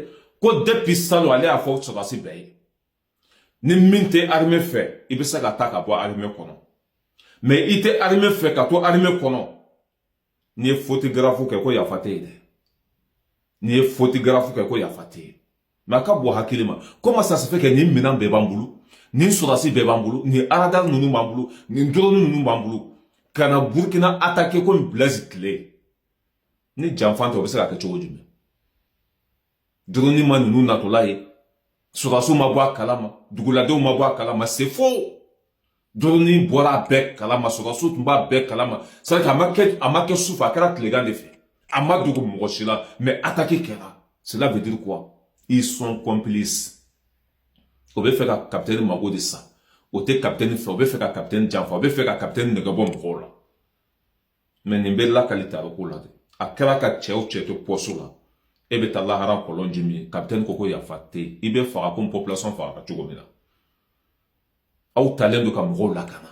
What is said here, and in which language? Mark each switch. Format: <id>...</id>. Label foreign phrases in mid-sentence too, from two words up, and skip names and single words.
<bm>Ko depuis salon ale y'a fɔ sɔrɔdasi bɛɛ ye. Ni min tɛ armée fɛ, i bɛ se ka taa ka bɔ armée kɔnɔ. Mais i tɛ armée fɛ ka to armée kɔnɔ. N'i ye photographe kɛ ko yafa tɛ ye dɛ. N'i ye photographe kɛ ko yafa tɛ ye. Mais a ka bɔ hakili ma.</bm> <fr>Comment ça se fait que</fr> <bm>nin minɛn bɛɛ b'an bolo, nin sɔrɔdasi bɛɛ b'an bolo, nin radar ninnu b'an bolo, nin drone ninnu b'an bolo, ka na Burkina</bm> <fr>attaquer comme</fr> <bm>Blaise tile. Ni janfan tɛ o bɛ se ka kɛ cogo jumɛn? Drone ma ninnu natɔla ye, sɔrɔdasiw ma bɔ a kalama, duguladenw ma bɔ a kalama,</bm> <fr>c'est faux.</fr> <bm>Drone bɔra a bɛɛ kalama, sɔrɔdasiw tun b'a bɛɛ kalama.</bm> <fr>C'est à dire</fr> <bm>a ma kɛ sufɛ, a kɛra tilegan de fɛ. A ma dogo mɔgɔ si la, mais attaquer kɛra.</bm> <fr>Cela veut dire quoi? Ils sont complices.</fr> <bm>O bɛ fɛ ka capitaine mago de sa. O tɛ capitaine fɛ, o bɛ fɛ ka capitaine janfa, o bɛ fɛ ka capitaine nɛgɛ bɔ mɔgɔw la. Mais nin bɛ lakali t'a ko la dɛ. A kɛra ka cɛ o cɛ to poste la. E bɛ taa lahara kɔlɔn ji min, capitaine ko ko yafa tɛ. I bɛ faga</bm> <fr>comme population</fr> <bm>faga ka cogo min na. Aw talen don ka mɔgɔw lakana.</bm>